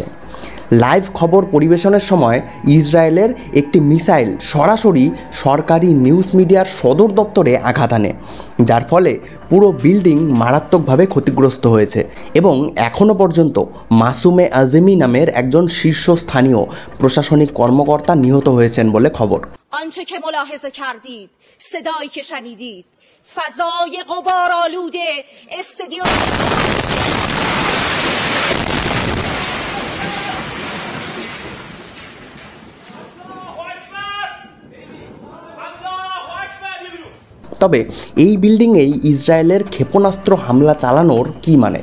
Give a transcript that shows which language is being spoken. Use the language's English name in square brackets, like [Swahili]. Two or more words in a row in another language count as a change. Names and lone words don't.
[Bangla] লাইভ খবর পরিবেশনের সময় ইসরায়েলের একটি মিসাইল সরাসরি সরকারি নিউজ মিডিয়ার সদর দপ্তরে আঘাত আনে, যার ফলে পুরো বিল্ডিং মারাত্মকভাবে ক্ষতিগ্রস্ত হয়েছে এবং এখনও পর্যন্ত মাসুমে আজমি নামের একজন শীর্ষস্থানীয় প্রশাসনিক কর্মকর্তা নিহত হয়েছেন বলে খবর। [Persian] آنچه که ملاحظه کردید، صدایی که شنیدید، فضای غبارآلوده استادیوم [Bangla] তবে এই বিল্ডিংয়েই ইসরায়েলের ক্ষেপণাস্ত্র হামলা চালানোর কী মানে?